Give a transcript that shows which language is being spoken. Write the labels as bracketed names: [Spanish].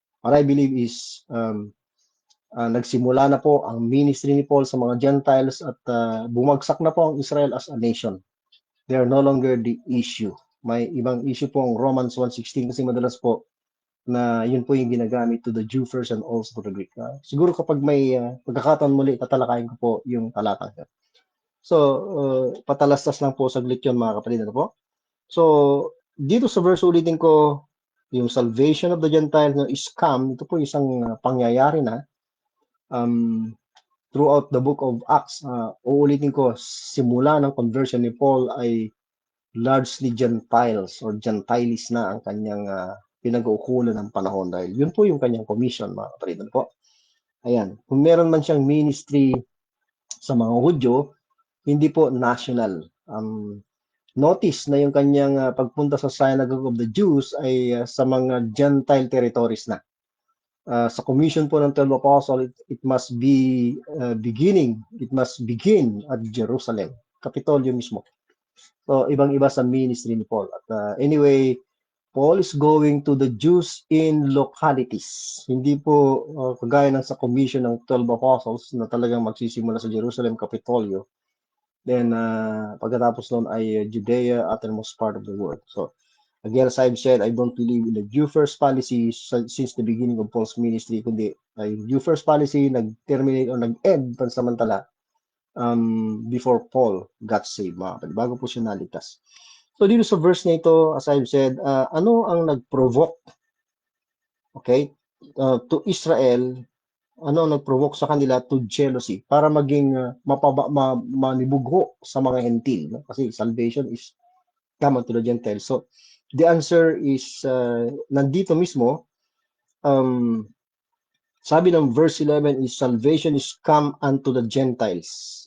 [English] What I believe is [Filipino] nagsimula na po ang ministry ni Paul sa mga Gentiles at bumagsak na po ang Israel [English] as a nation. They are no longer the issue. [Filipino] May ibang issue po ang Romans 1:16 kasi madalas po na yun po yung ginagamit [English] to the Jew first and also to the Greek. [Filipino] Siguro kapag may pagkakataon muli, tatalakayin ko po yung talatang yun. So, patalastas lang po saglit yun, mga kapatid. Ano po? So, dito sa verse ulitin ko, yung [English] salvation of the Gentiles no, is come. [Filipino] Ito po isang pangyayari na throughout the book of Acts. Uulitin ko, simula ng conversion ni Paul ay largely Gentiles [English] or Gentiles [Filipino] na ang kanyang pinag-uukulan ng panahon dahil yun po yung kanyang commission, mga kapatid. Ano po? Ayan. Kung meron man siyang ministry sa mga Hudyo, hindi po national. Notice na yung kanyang pagpunta sa synagogue of the Jews ay sa mga Gentile territories na. [English] Sa commission po ng 12 Apostles, it must be it must begin at Jerusalem, [Filipino] Kapitolyo mismo. So, ibang-iba sa ministry ni Paul. [English] At anyway, Paul is going to the Jews in localities. [Filipino] Hindi po kagaya ng sa commission ng 12 Apostles na talagang magsisimula sa Jerusalem, Kapitolyo. Then, pagkatapos noon ay Judea, [English] uttermost part of the world. So, again, as I've said, I don't believe in the Jew first policy since the beginning of Paul's ministry, [Filipino] kundi yung Jew first policy nag-terminate o nag-end pansamantala [English] before Paul got saved, [Filipino] bago po siya naligtas. So, dito sa verse na ito, as I've said, ano ang nag-provoke, okay, to Israel, ano ang nag-provoke sa kanila [English] to jealousy [Filipino] para maging manibugho sa mga hentil, no? Kasi [English] salvation is come unto the Gentiles. So, the answer is [Filipino] nandito mismo. Sabi ng [English] verse 11 is salvation is come unto the Gentiles.